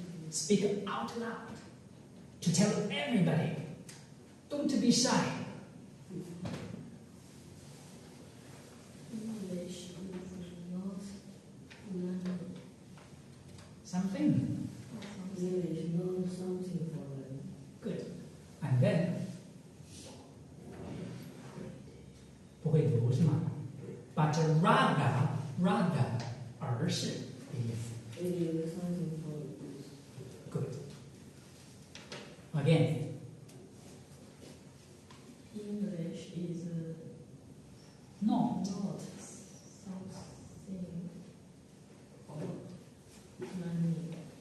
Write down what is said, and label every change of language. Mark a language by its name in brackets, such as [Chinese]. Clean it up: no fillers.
[English] Speak out loud to tell everybody. Don't be shy. English is not language. Something. English is not something foreign. Good. And then, [Chinese] 不会读是吗？ [English] But rather [Chinese] 而是的意思。 [English] It is something foreign. Good. Again. English is Not. not something foreign. Language.